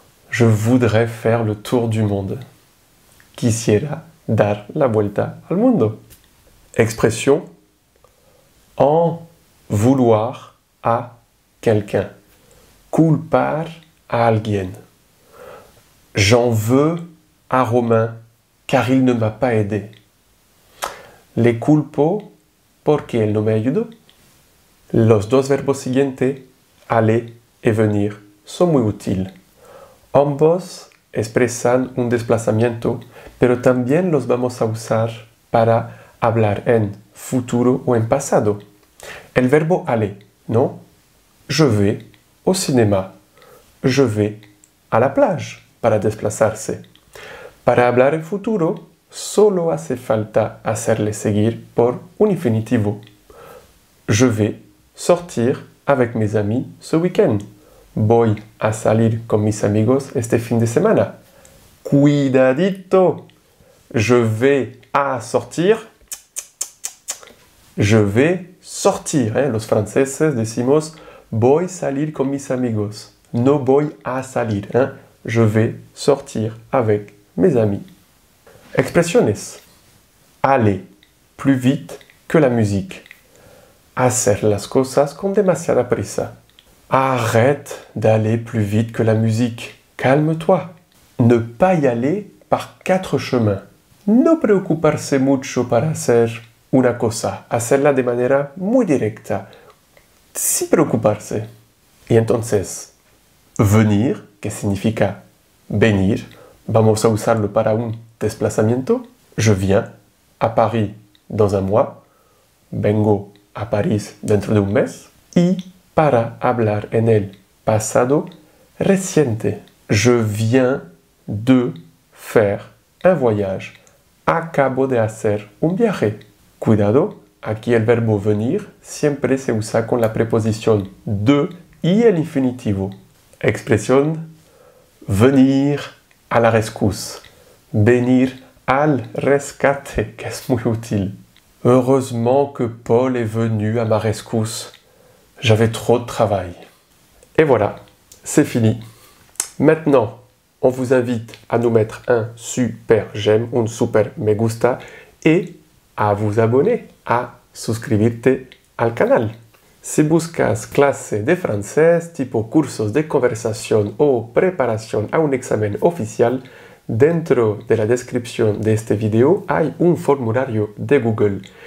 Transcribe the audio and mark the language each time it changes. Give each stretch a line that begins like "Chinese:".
French: Je voudrais faire le tour du monde.
Spanish: Quisiera dar la vuelta al mundo.
French: Expression en vouloir a quelqu'un.
Spanish: Culpar a alguien.
French: J'en veux à Romain car il ne m'a pas aidé.
Spanish: Le culpo porque él no me ayudó. Los dos verbos siguientes, aller et venir, son muy útiles. Ambos expresan un desplazamiento, pero también los vamos a usar para hablar en futuro o en pasado. El verbo aller, ¿no?
French: Je vais au cinéma. Je vais à la plage
Spanish: para desplazarse. Para hablar en futuro, solo hace falta hacerle seguir por un infinitivo.
French: Je vais sortir avec mes amis ce week-end.
Spanish: Voy a salir con mis amigos este fin de semana. Cuidadito.
French: Je vais a sortir. Je vais sortir.
Spanish: Los franceses decimos voy salir con mis amigos. No voy a salir.
French: Je vais sortir avec mes amis.
Spanish: Expresiones.
French: Aller plus vite que la musique.
Spanish: Hacer las cosas con demasiada prisa.
French: Arrête d'aller plus vite que la musique. Calme-toi. Ne pas y aller par 4 chemins.
Spanish: No preocuparse mucho para hacer una cosa. Hacerla de manera muy directa. Sin preocuparse. Y entonces, venir, que significa venir, vamos a usarlo para un desplazamiento.
French: Je viens à Paris dans un mois.
Spanish: Vengo a París dentro de un mes. Y para hablar en el pasado reciente.
French: Je viens de faire un voyage.
Spanish: Acabo de hacer un viaje. Cuidado, aquí el verbo venir siempre se usa con la preposición de y el infinitivo. Expresión
French: venir a la rescousse.
Spanish: Venir al rescate, que es muy útil.
French: Heureusement que Paul est venu à ma rescousse. J'avais trop de travail. Et voilà, c'est fini. Maintenant, on vous invite à nous mettre un super j'aime, un super
Spanish: me gusta
French: et a vous abonner,
Spanish: a suscribirte al canal. Si buscas clase de francés tipo cursos de conversación o preparación a un examen oficial, dentro de la descripción de este video hay un formulario de Google.